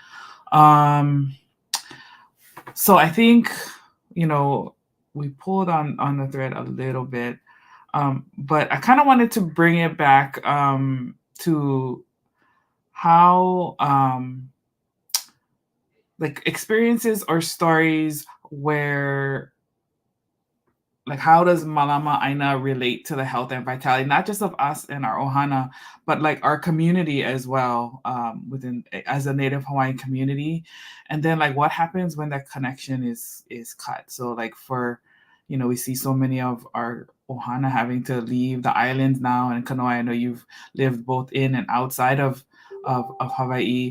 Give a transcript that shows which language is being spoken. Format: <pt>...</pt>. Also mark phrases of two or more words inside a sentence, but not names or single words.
<en>So I think we pulled on the thread a little bit, but I kind of wanted to bring it back to how like experiences or stories where, like, how does</en> <haw>Mālama ʻāina</haw> <en>relate to the health and vitality, not just of us and our ohana, but like our community as well, within as a Native Hawaiian community, and then like what happens when that connection is cut. So like for, we see so many of our ohana having to leave the islands now, and Kanoa, I know you've lived both in and outside of Hawaii.</en>